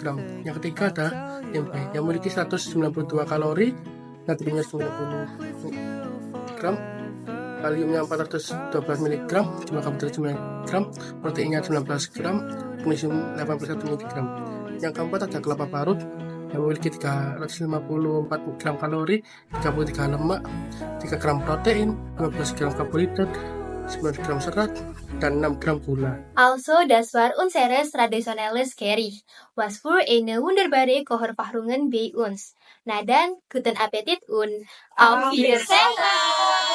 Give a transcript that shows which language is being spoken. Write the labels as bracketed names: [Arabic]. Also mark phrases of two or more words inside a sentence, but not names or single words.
[Indonesian] Yang ketiga ada tempe yang memiliki 192 kalori, natriumnya 90 gram, kaliumnya 412 mg, jumlah karbohidrat 9 gram, proteinnya 19 gram, magnesium 81 mg. Yang keempat ada kelapa parut yang memiliki 354 gram kalori, 33 lemak, 3 gram protein, 15 gram karbohidrat, 9 gram serat, dan 6 gram gula. [German] Also, das war unsere traditionelles Gericht, was für eine wunderbare Kocherfahrungen bei uns. Na dann, guten Appetit und Auf Wiedersehen!